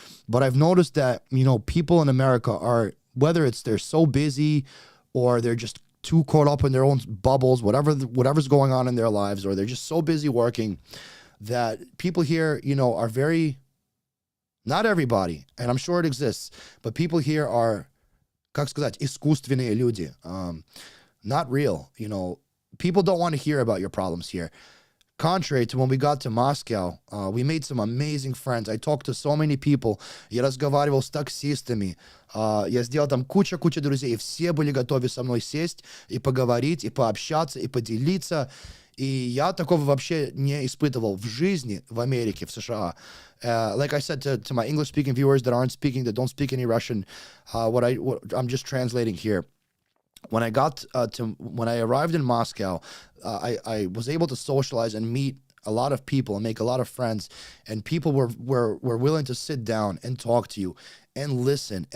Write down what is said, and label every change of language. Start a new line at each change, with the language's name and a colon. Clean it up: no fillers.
English: But I've noticed that people in America are, whether it's they're so busy or they're just too caught up in their own bubbles, whatever's going on in their lives, or they're just so busy working, that people here are very, not everybody, and I'm sure it exists, but people here are,
Russian: как сказать, искусственные люди,
English: not real. People don't want to hear about your problems here. Contrary to when we got to Moscow, we made some amazing friends. I talked to so many people.
Russian: Я разговаривал с таксистами. Я сделал там куча друзей. И все были готовы со мной сесть и поговорить, и пообщаться, и поделиться. И я такого вообще не испытывал в жизни в Америке, в США.
English: Like I said to my English-speaking viewers that don't speak any Russian, what I'm just translating here. When I arrived in Moscow, I was able to socialize and meet a lot of people and make a lot of friends, and people were willing to sit down and talk to you and listen.